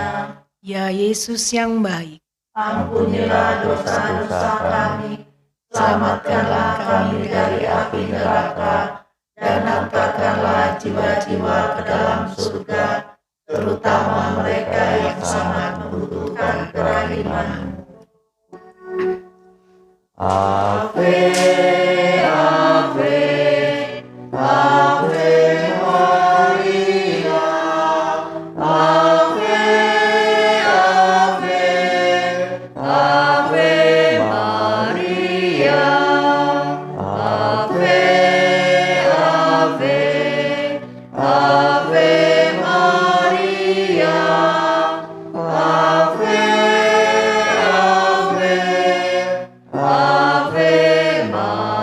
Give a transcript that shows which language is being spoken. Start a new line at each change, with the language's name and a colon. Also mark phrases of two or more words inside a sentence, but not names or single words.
Indonesian: Ya Yesus yang baik, Ampunilah dosa-dosa kami, selamatkanlah kami dari api neraka, dan hantarkanlah jiwa-jiwa ke dalam surga, terutama mereka yang sangat membutuhkan kerahiman.
Latin: Ave, Ave, Ave Maria, Ave, Ave, Ave Maria, Ave, Ave, Ave Maria, Ave, Ave, Ave Maria.